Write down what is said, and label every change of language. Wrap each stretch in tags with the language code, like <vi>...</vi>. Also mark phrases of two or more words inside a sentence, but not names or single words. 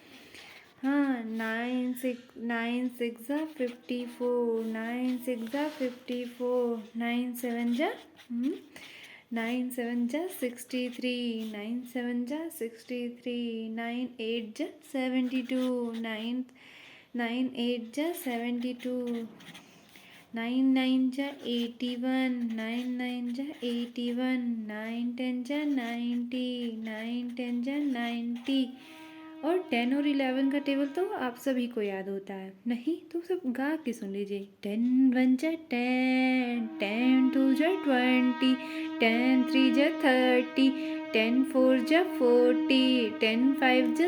<hi>9 6 जा 54, 9 6 जा 54, 9 7 जा 9 7 जा 63, 9 7 जा 63, 9 8 जा 72, 9 8 जा 72, 9 9 जा 81, 9 9 जा 81, 9 10 जा 90, 9 10 जा 90। और 10 और 11 का टेबल तो आप सभी को याद होता है, नहीं तो सब गा के सुन लीजिए। 10 1 जा 10, 10 2 जा 20, 10 3 जा 30, 10 4 जा 40, 10 5 जा</hi>